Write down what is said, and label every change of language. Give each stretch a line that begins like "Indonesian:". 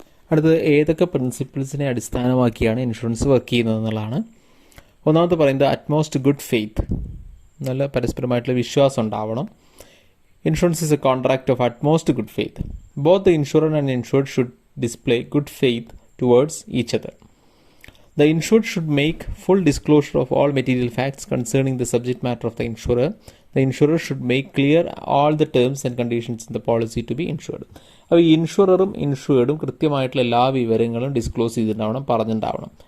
Malayalam: അടുത്തത് ഏതൊക്കെ പ്രിൻസിപ്പിൾസിനെ അടിസ്ഥാനമാക്കിയാണ് ഇൻഷുറൻസ് വർക്ക് ചെയ്യുന്നത് എന്നുള്ളതാണ്. ഒന്നാമത് പറയുന്നത് അറ്റ്മോസ്റ്റ് ഗുഡ് ഫെയ്ത്ത്, നല്ല പരസ്പരമായിട്ടുള്ള വിശ്വാസം ഉണ്ടാവണം.
English: Insurance is a contract of utmost good faith. Both the insurer and insured should display good faith towards each other. The insured should make full disclosure of all material facts concerning the subject matter of the insurer. The insurer should make clear all the terms and conditions in the policy to be insured.
Malayalam: അപ്പോൾ ഈ ഇൻഷുററും ഇൻഷുർഡും കൃത്യമായിട്ടുള്ള എല്ലാ വിവരങ്ങളും disclose ചെയ്തിട്ടുണ്ടാവണം, പറഞ്ഞിട്ടുണ്ടാവണം.